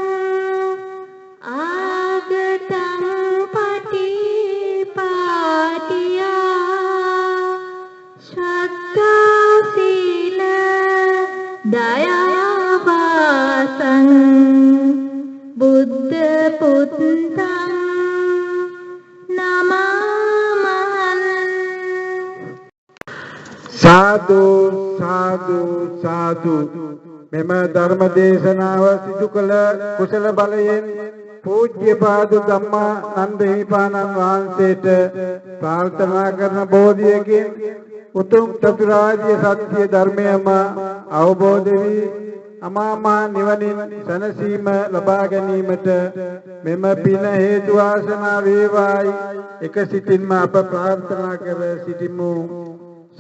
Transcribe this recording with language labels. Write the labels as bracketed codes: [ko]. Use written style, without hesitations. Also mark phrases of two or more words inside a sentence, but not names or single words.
[pi] ආගතං පටිපාටියා සත්තාසීල දයාවාසං බුද්ධ පුත්තං නමාමහං [si] සාදු සාදු සාදු මෙම ධර්ම දේශනාව සිදු කළ කුසල බලයෙන් පූජ්‍යපාද ධම්මා නන්ද හිමිපාණන් වහන්සේට ප්‍රාර්ථනා කරන බෝධියකින් උතුම් චතුරාර්ය සත්‍ය ධර්මයම අවබෝධ වී අමාමා නිවනින් සැනසීම ලබා ගැනීමට මෙම පින හේතු වාසනා වේවායි එක සිතින්ම අප ප්‍රාර්ථනා කර සිටිමු.